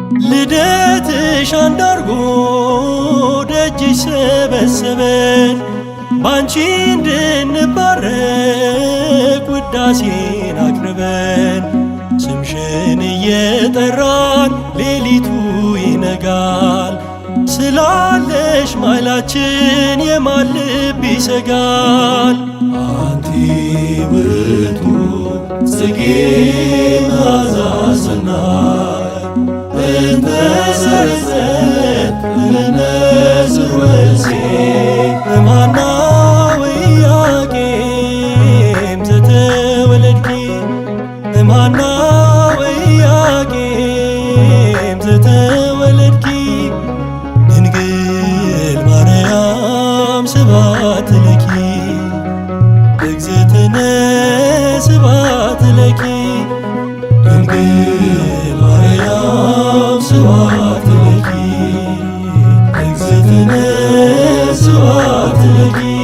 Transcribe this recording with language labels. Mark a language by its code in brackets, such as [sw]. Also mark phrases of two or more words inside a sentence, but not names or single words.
[am] ልደትሽ አንድ አርጎ ደጅሽ ሰበሰበን ባንቺ እንድንባረክ ውዳሴን አቅርበን ስምሽን እየጠራን ሌሊቱ ይነጋል ስላለሽ ማይላችን የማን ልብ ይሰጋል? [gez] አንቲ ውእቱ ጽጌ መዓዛ ሰናይ እንተ ሰረጸት እምነ ስርወ እሴይ እምሃና ወኢያቄም ዘተወለድኪ እምሃና ወኢያቄም ዘተወለድኪ ድንግል ማርያም ስብሐት ለኪ እግዝእትነ ስብሐት ለኪ ድንግል ማርያም ስብሐት ለኪ እግዝእትነ ስብሐት ለኪ።